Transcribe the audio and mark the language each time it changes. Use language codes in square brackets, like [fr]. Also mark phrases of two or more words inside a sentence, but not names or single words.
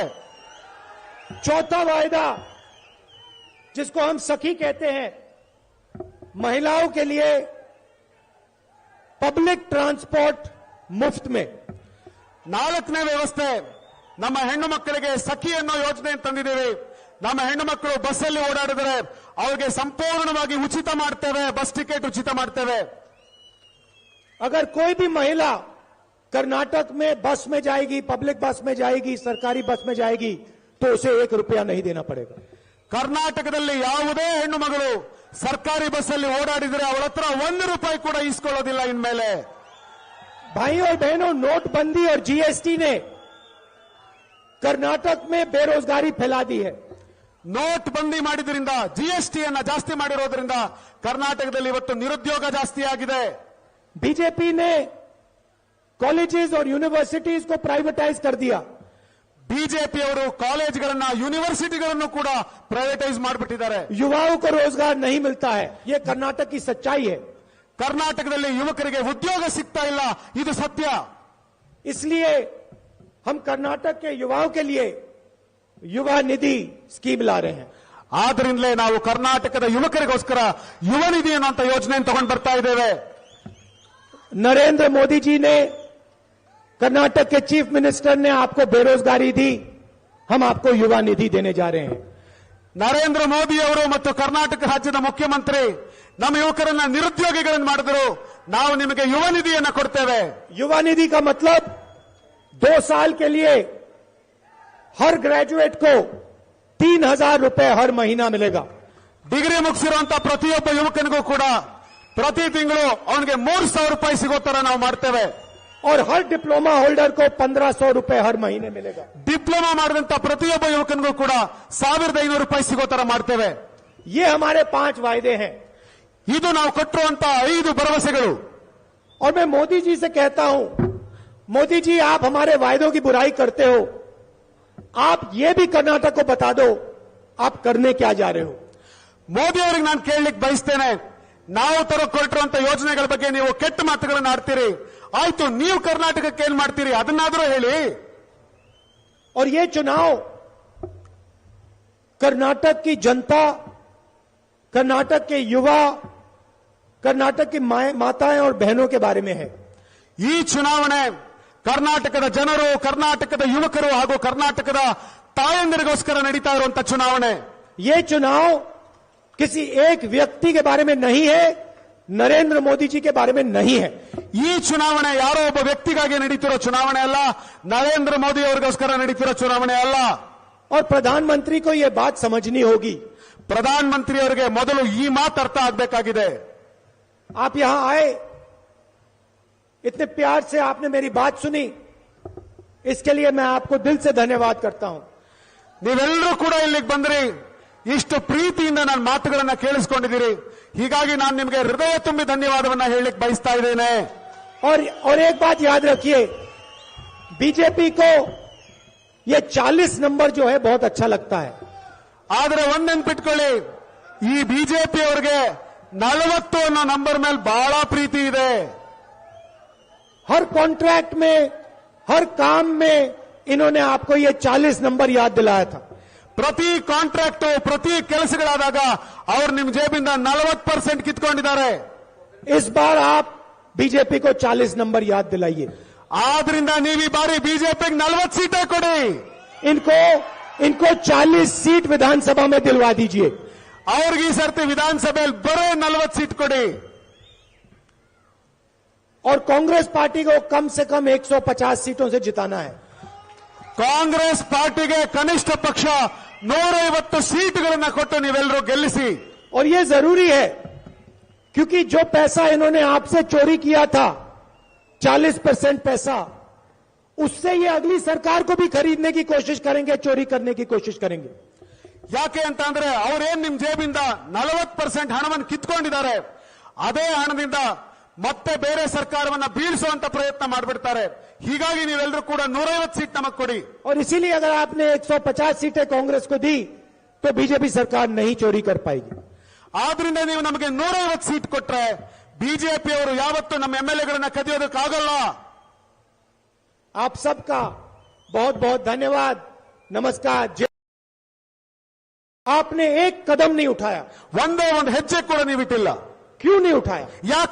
[hi] चौथा वायदा, जिसको हम सखी कहते हैं, महिलाओं के लिए [en] public transport [hi] मुफ्त में. [kn] 4ನೇ ವ್ಯವಸ್ಥೆ, ನಮ್ಮ ಹೆಣ್ಣು ಮಕ್ಕಳಿಗೆ ಸಖಿ ಅನ್ನೋ ಯೋಜನೆ ತಂದಿದ್ದೇವೆ. ನಮ್ಮ ಹೆಣ್ಣು ಮಕ್ಕಳು ಬಸ್ಸಲ್ಲಿ ಓಡಾಡಿದರೆ ಅವರಿಗೆ ಸಂಪೂರ್ಣವಾಗಿ ಉಚಿತ ಮಾಡ್ತೇವೆ, [en] bus ticket [kn] ಉಚಿತ ಮಾಡ್ತೇವೆ. [hi] अगर कोई भी महिला कर्नाटक में बस में जाएगी, [en] public bus [hi] में जाएगी, सरकारी बस में जाएगी, तो उसे 1 रुपया नहीं देना पड़ेगा. [kn] ಕರ್ನಾಟಕದಲ್ಲಿ ಯಾವುದೇ ಹೆಣ್ಣು ಮಗಳು ಸರ್ಕಾರಿ ಬಸ್ಸಲ್ಲಿ ಓಡಾಡಿದರೆ ಅವಳ ಹತ್ರ 1 ರೂಪಾಯಿ ಕೂಡ ಇಸ್ಕೊಳ್ಳೋದಿಲ್ಲ ಇನ್ಮೇಲೆ. [hi] भाई और बहनों, नोटबंदी और जीएसटी ने कर्नाटक में बेरोजगारी फैला दी है. [kn] ನೋಟ್ ಬಂದಿ ಮಾಡಿದ್ರಿಂದ, ಜಿಎಸ್ಟಿಯನ್ನ ಜಾಸ್ತಿ ಮಾಡಿರೋದ್ರಿಂದ ಕರ್ನಾಟಕದಲ್ಲಿ ಇವತ್ತು ನಿರುದ್ಯೋಗ ಜಾಸ್ತಿ ಆಗಿದೆ. [hi] बीजेपी ने कॉलेजेस और यूनिवर्सिटीज को प्राइवेटाइज कर दिया. [kn] ಬಿಜೆಪಿ ಅವರು ಕಾಲೇಜ್ಗಳನ್ನ, ಯೂನಿವರ್ಸಿಟಿಗಳನ್ನು ಕೂಡ ಪ್ರೈವೇಟೈಸ್ ಮಾಡಿಬಿಟ್ಟಿದ್ದಾರೆ. [hi] युवाओं को रोजगार नहीं मिलता है, ये कर्नाटक की सच्चाई है. [kn] ಕರ್ನಾಟಕದಲ್ಲಿ ಯುವಕರಿಗೆ ಉದ್ಯೋಗ ಸಿಗ್ತಾ ಇಲ್ಲ, ಇದು ಸತ್ಯ. [hi] इसलिए हम कर्नाटक के युवाओं के लिए युवा निधि स्कीम ला रहे हैं. [kn] ಆದ್ರಿಂದಲೇ ನಾವು ಕರ್ನಾಟಕದ ಯುವಕರಿಗೋಸ್ಕರ ಯುವ ನಿಧಿ ಅನ್ನುವಂತ ಯೋಜನೆ ತಗೊಂಡು ಬರ್ತಾ ಇದ್ದೇವೆ. [hi] नरेंद्र मोदी जी ने, कर्नाटक के [en] chief minister [hi] ने आपको बेरोजगारी दी, हम आपको युवा निधि देने जा रहे हैं. [kn] ನರೇಂದ್ರ ಮೋದಿ ಅವರು ಮತ್ತು ಕರ್ನಾಟಕ ರಾಜ್ಯದ ಮುಖ್ಯಮಂತ್ರಿ ನಮ್ಮ ಯುವಕರನ್ನ ನಿರುದ್ಯೋಗಿಗಳನ್ನು ಮಾಡಿದ್ರು, ನಾವು ನಿಮಗೆ ಯುವ ನಿಧಿಯನ್ನು ಕೊಡ್ತೇವೆ. [hi] युवा निधि का मतलब 2 साल के लिए हर ग्रेजुएट को 3000 रुपए हर महीना मिलेगा. [kn] ಡಿಗ್ರಿ ಮುಗಿಸಿರುವಂತ ಪ್ರತಿಯೊಬ್ಬ ಯುವಕನಿಗೂ ಕೂಡ ಪ್ರತಿ ತಿಂಗಳು ಅವನಿಗೆ 3000 ರೂಪಾಯಿ ಸಿಗೋ ತರ ನಾವು ಮಾಡ್ತೇವೆ. [hi] और हर [en] diploma holder [hi] को 1500 रुपए हर महीने मिलेगा. [kn] ಡಿಪ್ಲೊಮಾ ಮಾಡಿದಂತ ಪ್ರತಿಯೊಬ್ಬ ಯುವಕನಿಗೂ ಕೂಡ 1500 ರೂಪಾಯಿ ಸಿಗೋ ತರ ಮಾಡ್ತೇವೆ. [hi] ये हमारे 5 वायदे हैं. [kn] ಇದು ನಾವು ಕೊಟ್ಟಿರುವಂತ 5 ಭರವಸೆಗಳು. [hi] और मैं मोदी जी से कहता हूं, मोदी जी, आप हमारे वायदों की बुराई करते हो, आप ये भी कर्नाटक को बता दो आप करने क्या जा रहे हो. [kn] ಮೋದಿ ಅವರಿಗೆ ನಾನು ಕೇಳಲಿಕ್ಕೆ ಬಯಸ್ತೇನೆ, ನಾವು ಕೊಟ್ಟಿರುವಂತ ಯೋಜನೆಗಳ ಬಗ್ಗೆ ನೀವು ಕೆಟ್ಟ ಮಾತುಗಳನ್ನು ಆಡ್ತೀರಿ, ಆಯ್ತು ನೀವು ಕರ್ನಾಟಕಕ್ಕೆ ಏನ್ ಮಾಡ್ತೀರಿ ಅದನ್ನಾದ್ರೂ ಹೇಳಿ. [hi] और ये चुनाव कर्नाटक की जनता, कर्नाटक के युवा, कर्नाटक की माताएं और बहनों के बारे में है. [kn] ಈ ಚುನಾವಣೆ ಕರ್ನಾಟಕದ ಜನರು, ಕರ್ನಾಟಕದ ಯುವಕರು ಹಾಗೂ ಕರ್ನಾಟಕದ ತಾಯಂದಿರಿಗೋಸ್ಕರ ನಡೀತಾ ಇರುವಂತ ಚುನಾವಣೆ. [hi] ये चुनाव किसी एक व्यक्ति के बारे में नहीं है, नरेंद्र मोदी जी के बारे में नहीं है. [kn] ಈ ಚುನಾವಣೆ ಯಾರೋ ಒಬ್ಬ ವ್ಯಕ್ತಿಗಾಗಿ ನಡೀತಿರೋ ಚುನಾವಣೆ ಅಲ್ಲ, ನರೇಂದ್ರ ಮೋದಿ ಅವರಿಗೋಸ್ಕರ ನಡೀತಿರೋ ಚುನಾವಣೆ ಅಲ್ಲ. [hi] और प्रधानमंत्री को यह बात समझनी होगी. [kn] ಪ್ರಧಾನಮಂತ್ರಿ ಅವರಿಗೆ ಮೊದಲು ಈ ಮಾತು ಅರ್ಥ ಆಗಬೇಕಾಗಿದೆ. [hi] आप यहां आए, इतने प्यार से आपने मेरी बात सुनी, इसके लिए मैं आपको दिल से धन्यवाद करता हूं. [kn] ನೀವೆಲ್ಲರೂ ಕೂಡ ಇಲ್ಲಿಗೆ ಬಂದ್ರಿ, ಇಷ್ಟು ಪ್ರೀತಿಯಿಂದ ನನ್ನ ಮಾತುಗಳನ್ನ ಕೇಳಿಸ್ಕೊಂಡಿದ್ದೀರಿ. ಹೀಗಾಗಿ ನಾನು ನಿಮಗೆ ಹೃದಯ ತುಂಬಿ ಧನ್ಯವಾದವನ್ನ ಹೇಳಲಿಕ್ಕೆ ಬಯಸ್ತಾ ಇದ್ದೇನೆ. [hi] और एक बात याद रखिए, बीजेपी को ये 40 नंबर जो है बहुत अच्छा लगता है. [kn] ಆದ್ರೆ ಒಂದ್ ನೆನ್ಪಿಟ್ಕೊಳ್ಳಿ, ಈ ಬಿಜೆಪಿ ಅವರಿಗೆ 40 ಅನ್ನೋ ನಂಬರ್ ಮೇಲೆ ಬಹಳ ಪ್ರೀತಿ ಇದೆ. [hi] हर कॉन्ट्रैक्ट में, हर काम में इन्होंने आपको ये 40 नंबर याद दिलाया था. [kn] ಪ್ರತಿ ಕಾಂಟ್ರಾಕ್ಟ್, ಪ್ರತಿ ಕೆಲಸಗಳಾದಾಗ ಅವ್ರು ನಿಮ್ ಜೇಬಿಂದ 40% ಕಿತ್ಕೊಂಡಿದ್ದಾರೆ. [hi] इस बार आप बीजेपी को 40 नंबर याद दिलाइए. [kn] ಆದ್ರಿಂದ ನೀವು ಈ ಬಾರಿ ಬಿಜೆಪಿಗೆ 40 ಸೀಟೇ ಕೊಡಿ. [hi] इनको 40 सीट विधानसभा में दिलवा दीजिए. [kn] ಅವ್ರಿಗೆ ಈ ಸರ್ತಿ ವಿಧಾನಸಭೆಯಲ್ಲಿ ಬರೋ 40 ಸೀಟ್ ಕೊಡಿ. [hi] और कांग्रेस पार्टी को कम से कम 150 सीटों से जिताना है. [kn] ಕಾಂಗ್ರೆಸ್ ಪಾರ್ಟಿಗೆ ಕನಿಷ್ಠ ಪಕ್ಷ 150 ಸೀಟ್ಗಳನ್ನ ಕೊಟ್ಟು ನೀವೆಲ್ಲರೂ ಗೆಲ್ಲಿಸಿ. [hi] और ये जरूरी है, क्योंकि जो पैसा इन्होंने आपसे चोरी किया था, 40% पैसा, उससे ये अगली सरकार को भी खरीदने की कोशिश करेंगे, चोरी करने की कोशिश करेंगे. [kn] ಯಾಕೆ ಅಂತ ಅಂದ್ರೆ ಅವ್ರೇನ್ ನಿಮ್ ಜೇಬಿಂದ 40% ಹಣವನ್ನು ಕಿತ್ಕೊಂಡಿದ್ದಾರೆ, ಅದೇ ಹಣದಿಂದ ಮತ್ತೆ ಬೇರೆ ಸರ್ಕಾರವನ್ನ ಬೀಳಿಸುವಂತ ಪ್ರಯತ್ನ ಮಾಡಿಬಿಡ್ತಾರೆ. ಹೀಗಾಗಿ ನೀವೆಲ್ಲರೂ ಕೂಡ 150 ಸೀಟ್ ನಮಗ್ ಕೊಡಿ. [hi] और इसीलिए अगर आपने 150 सीटें कांग्रेस को दी तो बीजेपी सरकार नहीं चोरी कर पाएगी. [kn] ಆದ್ರಿಂದ ನೀವು ನಮಗೆ 150 ಸೀಟ್ ಕೊಟ್ರೆ ಬಿಜೆಪಿ ಅವರು ಯಾವತ್ತೂ ನಮ್ಮ ಎಂಎಲ್ಎಗಳನ್ನ ಕದಿಯೋದಕ್ಕಾಗಲ್ಲ. [hi] आप सबका बहुत बहुत धन्यवाद. नमस्कार. आपने एक कदम नहीं उठाया. [kn] ಒಂದೇ ಒಂದು ಹೆಜ್ಜೆ ಕೂಡ ನೀವು ಇಟ್ಟಿಲ್ಲ. [hi] क्यों नहीं उठाया? [kn] ಯಾಕೆ